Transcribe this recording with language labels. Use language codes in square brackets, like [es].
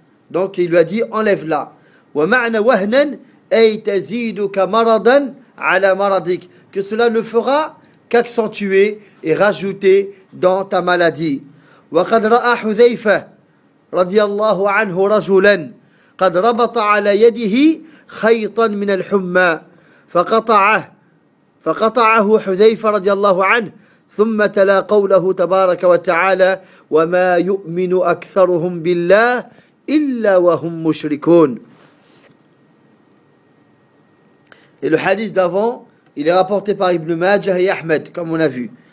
[fr] Donc, il lui a dit, enlève-la. Que cela ne fera qu'accentuer et rajouter dans ta maladie. [ar] وقد رأى حذيفة رضي الله عنه رجلا قد ربط على يده خيطا من الحمى فقطعه حذيفة رضي الله عنه ثم تلا قوله تبارك وتعالى وما يؤمن أكثرهم بالله إلا وهم مشركون. [fr] Et le hadith d'avant, il est rapporté par Ibn Majah et Ahmed, comme on a vu.